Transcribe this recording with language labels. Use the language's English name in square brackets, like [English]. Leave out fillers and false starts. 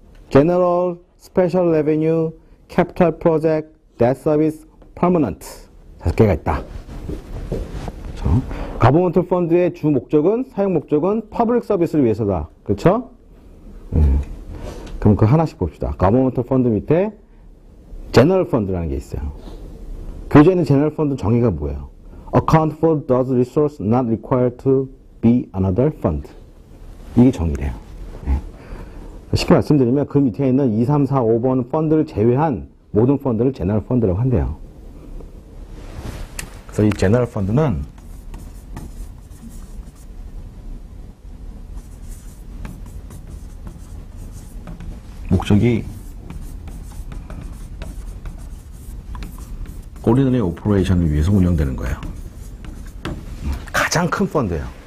[Korean] General, Special Revenue, Capital Project, Debt Service, Permanent 5개가 있다. 그렇죠? Governmental Fund의 주 목적은, 사용 목적은 Public Service를 위해서다. 그렇죠? 그럼 그 하나씩 봅시다. Governmental Fund 밑에 General Fund라는 게 있어요. 교재는 General Fund 정의가 뭐예요? [English] Account for those resources not required to be another fund. [Korean] 이게 정의래요. 쉽게 말씀드리면 그 밑에 있는 2, 3, 4, 5번 펀드를 제외한 모든 펀드를 제너럴 펀드라고 한대요. 그래서 이 제너럴 펀드는 목적이 오리지널 오퍼레이션을 위해서 운영되는 거예요. 가장 큰 펀드예요.